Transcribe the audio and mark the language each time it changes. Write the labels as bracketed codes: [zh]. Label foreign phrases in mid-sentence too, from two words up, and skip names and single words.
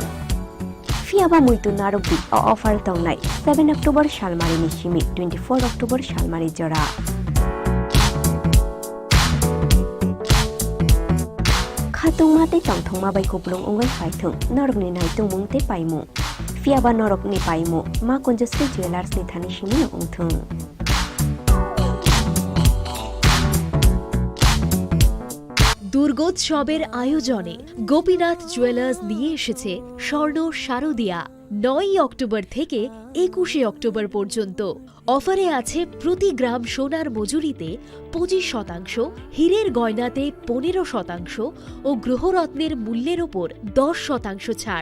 [trp] Fiaba muitu narubi o offer tongnai 7 October shalmari ni shimi 24 October shalmari jora. Khatung mate tongthong ma bai kuplung ungoi phaithung norok ni naitung mungte paimu. Fiaba norok ni paimu ma konjasti jewelers ni thani shimi no ungthung. [bn] দুর্গোৎসবের আয়োজনে গোপীনাথ জুয়েলার্স নিয়ে এসেছে স্বর্ণ শারদিয়া 9 অক্টোবর থেকে 21 অক্টোবর পর্যন্ত অফারে আছে প্রতি গ্রাম সোনার মজুরিতে 25%, হীরের গয়নাতে 15% ও গ্রহরত্নের মূল্যের ওপর 10% ছাড়।